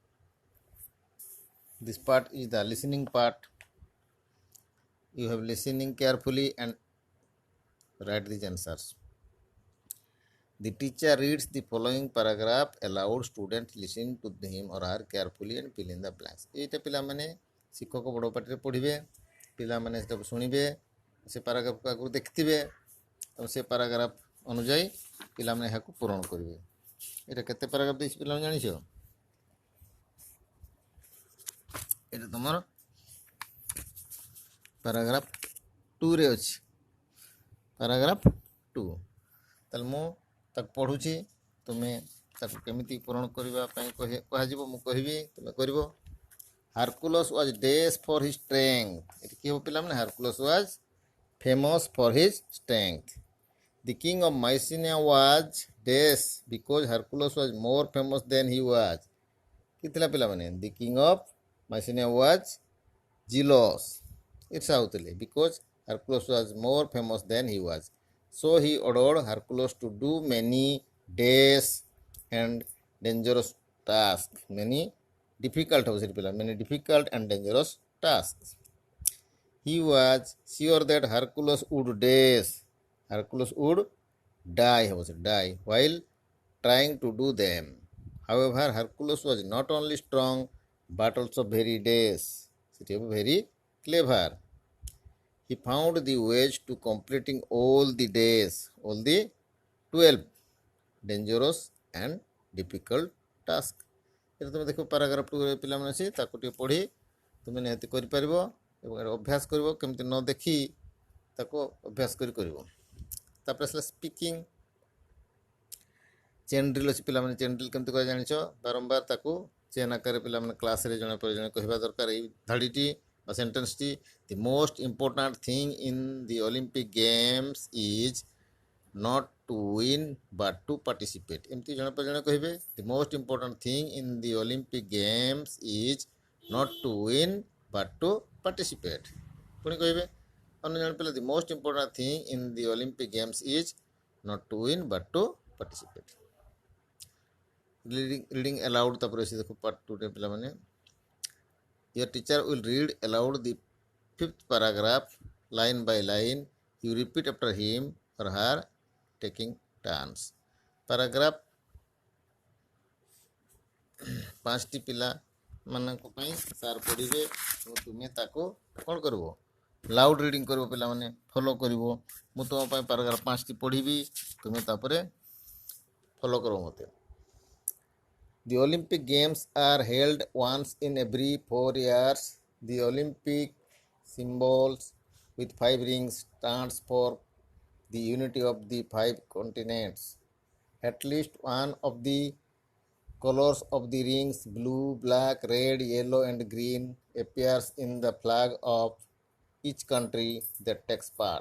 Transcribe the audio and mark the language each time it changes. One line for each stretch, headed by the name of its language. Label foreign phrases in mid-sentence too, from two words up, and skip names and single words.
English: This part is the listening part. You have listening carefully and write these answers. The teacher reads the following paragraph aloud. Students listen to him or her carefully and fill in the blanks.
Odia: এইটা ପିଲାମାନେ ଶିକ୍ଷକ ବଡ଼ ପାଟିରେ ପଢ଼ିବେ, ପିଲାମାନେ ସେଟାକୁ ଶୁଣିବେ, ସେ ପାରାଗ୍ରାଫକୁ ଆଗରୁ ଦେଖିଥିବେ ଆଉ ସେ ପାରାଗ୍ରାଫ ଅନୁଯାୟୀ ପିଲାମାନେ ଏହାକୁ ପୂରଣ କରିବେ। ଏଇଟା କେତେ ପାରାଗ୍ରାଫ ଦେଇଛି ପିଲାମାନେ ଜାଣିଛ? ଏଇଟା ତୁମର ପାରାଗ୍ରାଫ 2ରେ ଅଛି। ପାରାଗ୍ରାଫ 2 ତାହେଲେ ମୁଁ ତାକୁ ପଢ଼ୁଛି, ତୁମେ ତାକୁ କେମିତି ପୂରଣ କରିବା ପାଇଁ କୁହାଯିବ ମୁଁ କହିବି, ତୁମେ କରିବ।
English: Hercules was dash for his strength.
Odia: ଏଠି କି ହେବ ପିଲାମାନେ?
English: Hercules was famous for his strength. The king of Mycenae was dash because Hercules was more famous than he was.
Odia: କି ଥିଲା ପିଲାମାନେ?
English: The king of Mycenae was jealous.
Odia: ଈର୍ଷା ହେଉଥିଲେ
English: because Hercules was more famous than he was. So he ordered Hercules to do many dash and dangerous tasks. Many difficult and dangerous tasks. He was sure that Hercules would dash. Hercules would die while trying to do them. However, Hercules was not only strong but also very dash. Very clever. He found the ways to completing all the 12 dangerous and difficult tasks.
Odia: ଏଇଟା ତୁମେ ଦେଖିବ ପାରାଗ୍ରାଫ 2 ପିଲାମାନେ ଅଛି, ତାକୁ ଟିକେ ପଢ଼ି ତୁମେ ନିହାତି କରିପାରିବ ଏବଂ ଅଭ୍ୟାସ କରିବ। କେମିତି ନ ଦେଖି ତାକୁ ଅଭ୍ୟାସ କରିବ। ତାପରେ ଆସିଲା ସ୍ପିକିଂ।
English: chain drill
Odia: ଅଛି ପିଲାମାନେ।
English: chain drill
Odia: କେମିତି କରିବା ଜାଣିଛ? ବାରମ୍ବାର ତାକୁ ଚେନ୍ ଆକାରରେ ପିଲାମାନେ କ୍ଲାସ୍ରେ ଜଣେ ପରେ ଜଣେ କହିବା ଦରକାର। ଏଇ ଧାଡ଼ିଟି ବା ସେଣ୍ଟେନ୍ସଟି,
English: the most important thing in the Olympic Games is not to win but to participate.
Odia: ଏମିତି ଜଣେ ପରେ ଜଣେ କହିବେ।
English: The most important thing in the Olympic Games is not to win but to participate.
Odia: ପୁଣି କହିବେ ଅନ୍ୟ ଜଣେ ପିଲା,
English: the most important thing in the Olympic Games is not to win but to participate. Reading aloud
Odia: ତାପରେ ଅଛି ଦେଖো ପାର୍ଟ 2ରେ ପିଲାମାନେ।
English: Your teacher will read aloud the 5th paragraph line by line. You repeat after him or her, taking turns.
Odia: Paragraph 5ଟି ପିଲାମାନଙ୍କ ପାଇଁ ସାର୍ ପଢ଼ିବେ ଏବଂ ତୁମେ ତାକୁ କ'ଣ କରିବ?
English: loud reading
Odia: କରିବ ପିଲାମାନେ, ଫଲୋ କରିବ। ମୁଁ ତୁମ ପାଇଁ ପାରାଗ୍ରାଫ 5ଟି ପଢ଼ିବି, ତୁମେ ତାପରେ ଫଲୋ କରିବ ମୋତେ।
English: The Olympic Games are held once in every 4 years. The Olympic symbols with 5 rings stands for the unity of the 5 continents. At least one of the colors of the rings, blue, black, red, yellow and green, appears in the flag of each country that takes part.